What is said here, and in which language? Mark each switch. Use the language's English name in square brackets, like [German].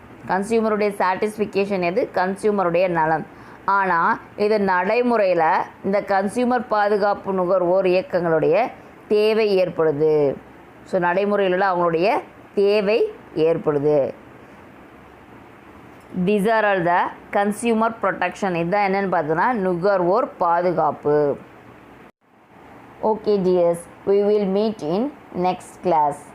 [Tamil] கன்சியூமருடைய satisfaction எது? கன்சியூமருடைய நலம். ஆனால் இது நடைமுறையில் இந்த கன்சியூமர் பாதுகாப்பு நுகர்வோர் இயக்கங்களுடைய தேவை ஏற்படுது. ஸோ நடைமுறையில் அவங்களுடைய தேவை ஏற்படுது. [English] These are all the consumer protection. [Tamil] இதுதான் என்னென்னு பார்த்தோன்னா நுகர்வோர் பாதுகாப்பு. [English] Okay dears, we will meet in next class.